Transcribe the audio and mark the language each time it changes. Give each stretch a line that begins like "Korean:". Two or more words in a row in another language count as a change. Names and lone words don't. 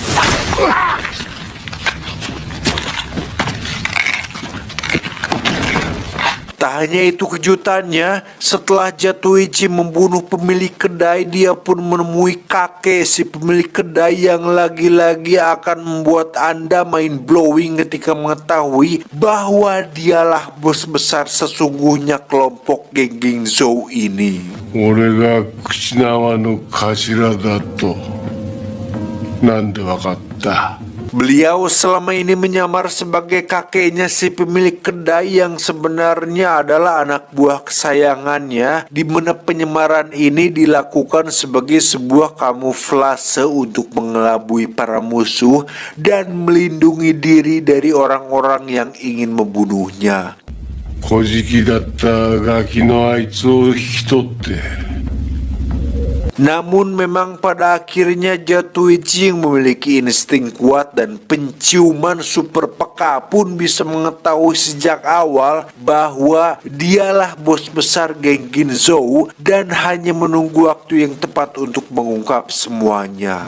Indonesian: Tak hanya itu kejutannya, setelah Zatoichi membunuh pemilik kedai, dia pun menemui kakek si pemilik kedai yang lagi-lagi akan membuat Anda
English: mind blowing
Indonesian: ketika mengetahui bahwa dialah bos besar sesungguhnya kelompok geng Ginzo ini.
Japanese: 俺が口縄の頭だとなんでわかった？
Indonesian: Beliau selama ini menyamar sebagai kakeknya si pemilik kedai yang sebenarnya adalah anak buah kesayangannya, di mana penyamaran ini dilakukan sebagai sebuah kamuflase untuk mengelabui para musuh dan melindungi diri dari orang-orang yang ingin membunuhnya.
Japanese: 小じきだったガキのあいつを引き取って
Indonesian: Namun memang pada akhirnya Zatoichi yang memiliki insting kuat dan penciuman super peka pun bisa mengetahui sejak awal bahwa dialah bos besar geng Ginzo dan hanya menunggu waktu yang tepat untuk mengungkap semuanya.